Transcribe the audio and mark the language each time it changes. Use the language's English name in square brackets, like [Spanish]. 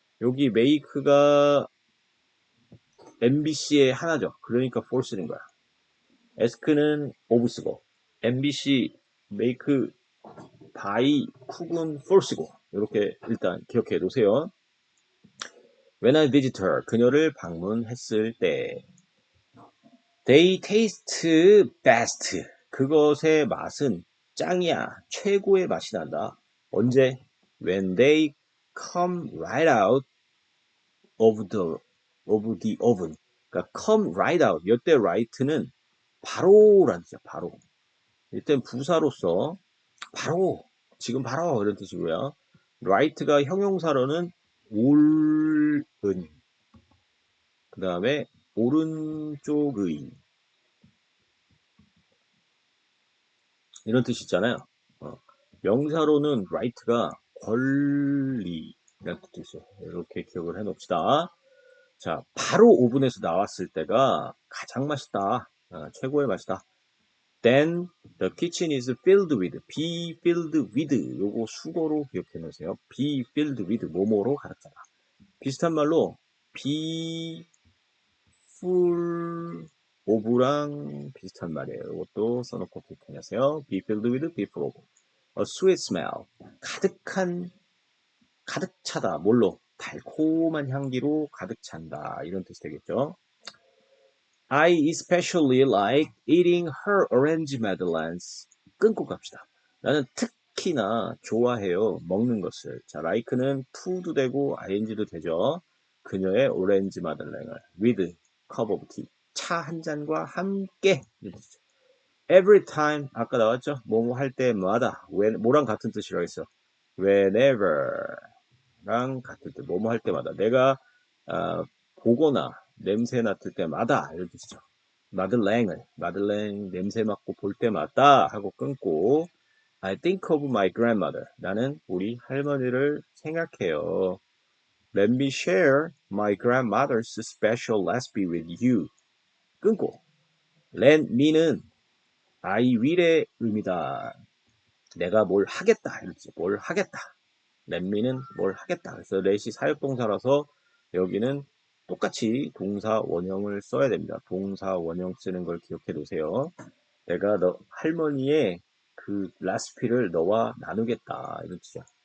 [Korean] 여기 make가 MBC의 하나죠. 그러니까 for 쓰는 거야. ask는 of 쓰고, MBC, make, by, 쿡은 for 쓰고, 이렇게 일단 기억해 놓으세요. [English] When I visit her, [Korean] 그녀를 방문했을 때, [English] they taste best. [Korean] 그것의 맛은 짱이야. 최고의 맛이 난다. 언제? [English] When they come right out of the oven. [Korean] 그러니까 [English] come right out. [Korean] 이때 right는 바로라는 뜻이야. 바로. 이땐 부사로서 바로, 지금 바로 이런 뜻이고요. right가 형용사로는 옳은, 그 다음에 오른쪽의 이런 뜻이 있잖아요. 명사로는 right가 권리라는 뜻도 있어요. 이렇게 기억을 해 놓읍시다. 자, 바로 오븐에서 나왔을 때가 가장 맛있다. 최고의 맛이다. [English] Then the kitchen is filled with. be filled with. [Korean] 요거 수거로 기억해 놓으세요. [English] be filled with. [Korean] 뭐뭐로 가득 차다. 비슷한 말로 [English] be full of [Korean] 랑 비슷한 말이에요. 이것도 써놓고 기억해 놓으세요. [English] be filled with, be full of. A sweet smell. [Korean] 가득 차다. 뭘로? 달콤한 향기로 가득 찬다. 이런 뜻이 되겠죠. [English] I especially like eating her orange madeleines. [Korean] 끊고 갑시다. 나는 특히나 좋아해요. 먹는 것을. 자, like는 to도 되고 ing도 되죠. 그녀의 오렌지 마들렌을 [English] with cup of tea. [Korean] 차 한 잔과 함께. [English] Every time [Korean] 아까 나왔죠? 뭐뭐 할 때마다. 뭐랑 같은 뜻이라고 했어? Whenever 랑 같은 뜻. 뭐뭐 할 때마다. 내가 보거나 냄새 맡을 때마다 이런 뜻이죠. 마들렌 냄새 맡고 볼 때마다 하고 끊고 [English] I think of my grandmother. [Korean] 나는 우리 할머니를 생각해요. [English] Let me share my grandmother's special recipe with you. [Korean] 끊고 let me는 I will의 의미다. 내가 뭘 하겠다. 이렇게 뭘 하겠다. let me는 뭘 하겠다. 그래서 let이 사역동사라서 여기는 똑같이 동사 원형을 써야 됩니다. 동사 원형 쓰는 걸 기억해 놓으세요. 내가 너 할머니의 그 레시피를 너와 나누겠다. 이런 뜻이야.